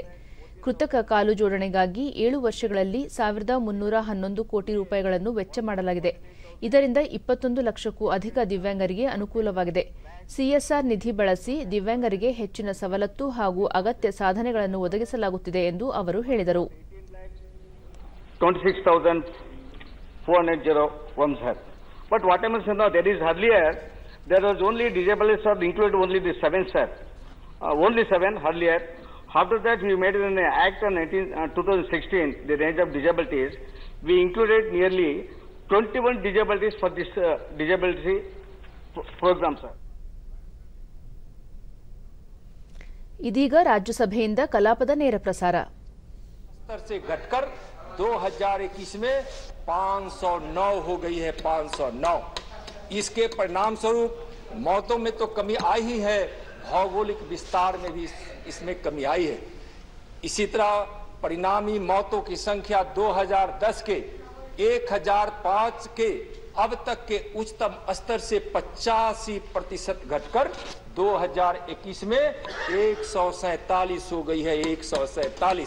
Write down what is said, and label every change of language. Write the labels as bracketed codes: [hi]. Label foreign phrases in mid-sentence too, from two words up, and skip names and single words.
[kn] ಕೃತಕ ಕಾಲು ಜೋಡಣೆಗಾಗಿ 7 ವರ್ಷಗಳಲ್ಲಿ 1,311 ಕೋಟಿ ರೂಪಾಯಿಗಳನ್ನು ವೆಚ್ಚ ಮಾಡಲಾಗಿದೆ. ಇದರಿಂದ 21 ಲಕ್ಷಕ್ಕೂ ಅಧಿಕ ದಿವ್ಯಾಂಗರಿಗೆ ಅನುಕೂಲವಾಗಿದೆ. ಸಿಎಸ್ಆರ್ ನಿಧಿ ಬಳಸಿ ದಿವ್ಯಾಂಗರಿಗೆ ಹೆಚ್ಚಿನ ಸವಲತ್ತು ಹಾಗೂ ಅಗತ್ಯ ಸಾಧನೆಗಳನ್ನು ಒದಗಿಸಲಾಗುತ್ತಿದೆ ಎಂದು ಅವರು ಹೇಳಿದರು. [en] 26,401 have. But what I must say now, there is earlier, there was only disabled included only the 7 only 7 earlier. After that, we made an act on 2016, the range of disabilities. We included nearly 21 disabilities for this disability program, sir. [kn] ಇದೀಗ ರಾಜ್ಯಸಭೆಯಿಂದ ಕಲಾಪದ ನೇರ ಪ್ರಸಾರ. [hi] स्तर से घटकर 2021 में 509 हो गई है, 509। इसके परिणाम स्वरूप मौतों में तो कमी आई ही है, भौगोलिक विस्तार में भी इसमें कमी आई है। इसी तरह परिणामी मौतों की संख्या 2010 के 1005 के अब तक के उच्चतम स्तर से 85% घटकर 2021 में 147 हो गई है, 147।